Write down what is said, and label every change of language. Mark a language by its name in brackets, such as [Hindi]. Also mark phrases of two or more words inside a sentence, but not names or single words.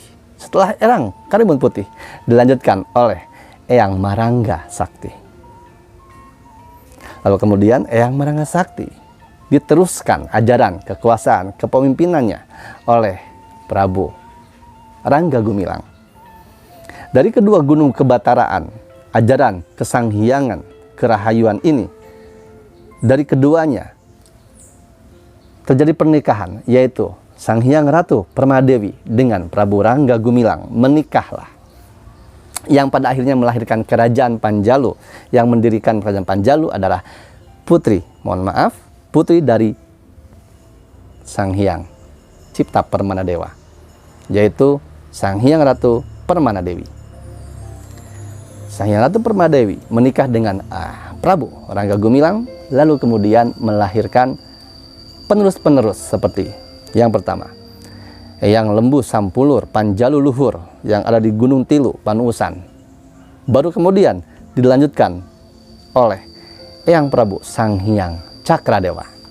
[Indonesian] Setelah Eyang Karimun Putih dilanjutkan oleh Eyang Marangga Sakti. Lalu kemudian Eyang Marangga Sakti diteruskan ajaran kekuasaan kepemimpinannya oleh Prabu Rangga Gumilang. Dari kedua gunung kebataraan, ajaran kesanghiangan, kerahayuan ini, dari keduanya terjadi pernikahan, yaitu Sanghyang Ratu Permanadewi dengan Prabu Rangga Gumilang menikahlah, yang pada akhirnya melahirkan Kerajaan Panjalu. Yang mendirikan Kerajaan Panjalu adalah putri dari Sanghyang Cipta Permanadewa, yaitu Sanghyang Ratu Permanadewi. Sanghyang Ratu Permanadewi menikah dengan Prabu Rangga Gumilang, lalu kemudian melahirkan penerus-penerus seperti yang pertama, Eyang Lembu Sampulur Panjalu Luhur yang ada di Gunung Tilu, Panuusan. Baru kemudian dilanjutkan oleh Eyang Prabu Sanghyang Cakradewa.